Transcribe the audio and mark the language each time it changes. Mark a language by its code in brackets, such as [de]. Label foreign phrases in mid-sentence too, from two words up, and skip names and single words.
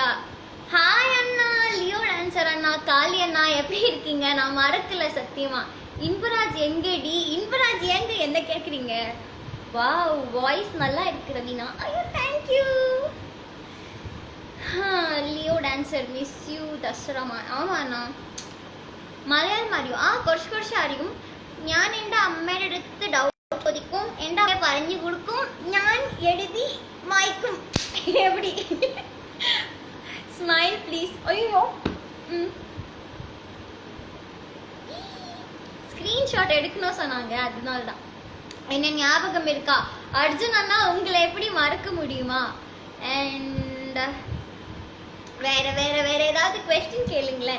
[ta] ஹாய் அண்ணா, லியோ டான்சர் அண்ணா, காளி அண்ணா, எப்படி இருக்கீங்க? நான் மறக்கல சத்தியமா. இன்பராஜ் எங்கடி? இன்பராஜ் எங்க என்ன கேட்குறீங்க? வாவ், வாய்ஸ் நல்லா இருக்கு ரவீனா. ஐயோ தேங்க்யூ. லியோ டான்சர் [en] miss you [ta] ദസറമാ. [ml] ആമാ മലയാളം അറിയോ? കുറച്ച് അറിയും. ഞാൻ എൻ്റെ അമ്മയുടെ അടുത്ത് ഡൗട്ട് ചോദിക്കും, എൻ്റെ അമ്മ പറഞ്ഞു കൊടുക്കും, ഞാൻ എഴുതി മായ്ക്കും. [ta] எப்படி? [en] smile please. [ta] ஐயோ ஸ்க்ரீன்ஷாட் எடுக்கணும் சொன்னாங்க, அதனால தான். என்ன ஞாபகம் இருக்கா? அர்ஜுன் அண்ணா உங்களை எப்படி மறக்க முடியுமா? அண்ட் வேற வேற வேற ஏதாவது கொஸ்டின் கேளுங்களேன்.